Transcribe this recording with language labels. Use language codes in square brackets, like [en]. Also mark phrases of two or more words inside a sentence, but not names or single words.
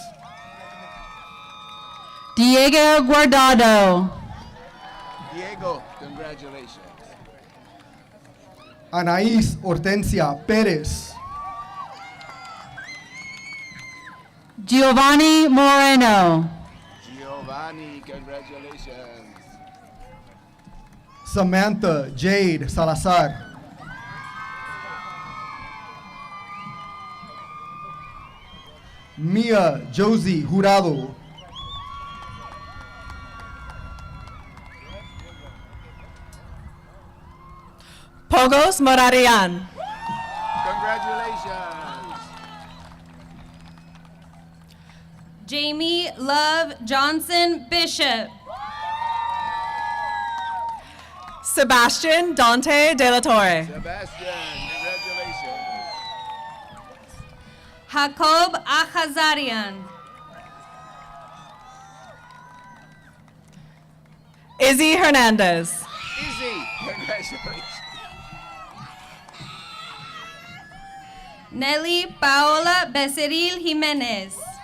[en] Diego Guardado. Diego, congratulations. Anaís Hortensia Pérez. Giovanni Moreno. Giovanni, congratulations. Samantha Jade Salazar. Mia Josie Jurado. Pogos Morarian. Congratulations. Jamie Love Johnson Bishop. Sebastian Dante De La Torre. Sebastian, congratulations. Jacob Achazarian. Izzy Hernandez. Izzy, congratulations. Nelly Paola Becerril Jimenez.